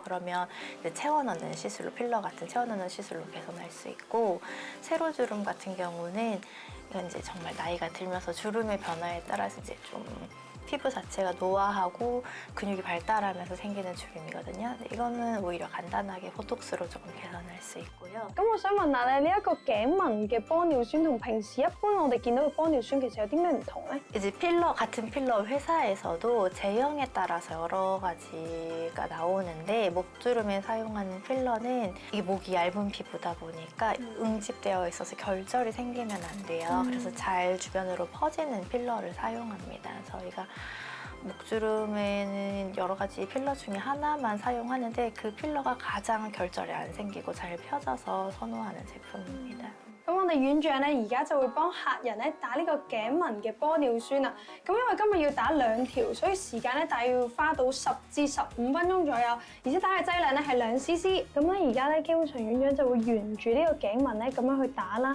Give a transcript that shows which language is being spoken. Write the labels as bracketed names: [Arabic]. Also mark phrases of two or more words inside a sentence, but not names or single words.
[Korean] 그러면 이제 채워넣는 시술로, 필러 같은 채워넣는 시술로 개선할 수 있고, 세로주름 같은 경우는 이건 이제 정말 나이가 들면서 주름의 변화에 따라서 이제 좀 피부 자체가 노화하고 근육이 발달하면서 생기는 주름이거든요. 근데 이거는 오히려 간단하게 보톡스로 조금 개선할 수 있고요. [Cantonese] 咁我想問下咧，呢一個頸紋嘅玻尿酸同平時一般我哋見到嘅玻尿酸其實有啲咩唔同咧？ [Korean] 이제 필러, 같은 필러 회사에서도 제형에 따라서 여러 가지가 나오는데, 목주름에 사용하는 필러는 이게 목이 얇은 피부다 보니까 응집되어 있어서 결절이 생기면 안 돼요. 그래서 잘 주변으로 퍼지는 필러를 사용합니다. 저희가 목주름에는 여러 가지 필러 중에 하나만 사용하는데 그 필러가 가장 결절이 안 생기고 잘 펴져서 선호하는 제품입니다. [Cantonese] 咁我哋院長咧而家就會幫客人咧打呢個頸紋嘅玻尿酸啦。咁因為今日要打2條，所以時間咧大約要花到10至15分鐘左右，而且打嘅劑量咧係2 cc。咁咧而家咧基本上院長就會沿住呢個頸紋咧咁樣去打啦。